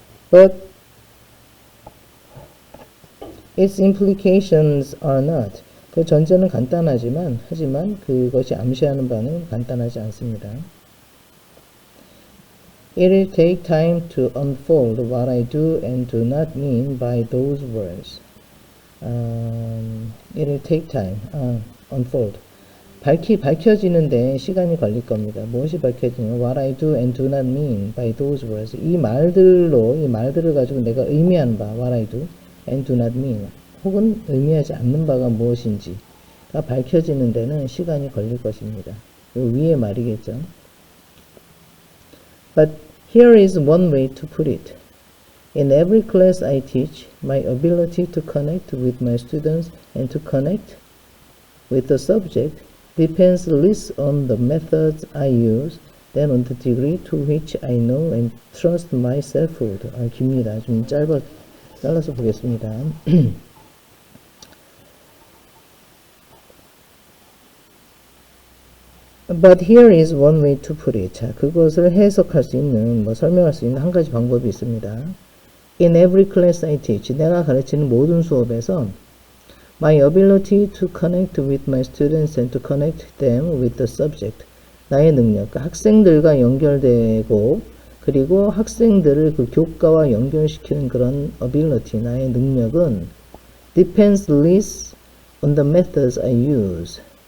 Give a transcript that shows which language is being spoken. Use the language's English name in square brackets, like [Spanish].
[English] But its implications are not. [Korean] 그 전제는 간단하지만, 하지만 그것이 암시하는 바는 간단하지 않습니다. [English] It will take time to unfold what I do and do not mean by those words. It will take time, unfold. [Korean] 밝혀지는데 시간이 걸릴 겁니다. 무엇이 밝혀지냐면 [English] what I do and do not mean by those words. [Korean] 이 말들을 가지고 내가 의미하는 바 [English] what I do and do not mean [Korean] 혹은 의미하지 않는 바가 무엇인지가 밝혀지는 데는 시간이 걸릴 것입니다. 요 위에 말이겠죠. [English] But here is one way to put it. In every class I teach, my ability to connect with my students and to connect with the subject depends less on the methods I use than on the degree to which I know and trust my selfhood. [Korean] 깁니다. 좀 잘라서 보겠습니다. [English] But here is one way to put it. [Korean] 자, 그것을 해석할 수 있는, 설명할 수 있는 한 가지 방법이 있습니다. [English] In every class I teach, [Korean] 내가 가르치는 모든 수업에서 [English] My ability to connect with my students and to connect them with the subject. [Korean] 나의 능력, 학생들과 연결되고 그리고 학생들을 그 교과와 연결시키는 그런 ability, 나의 능력은 [English] depends less on the methods I use.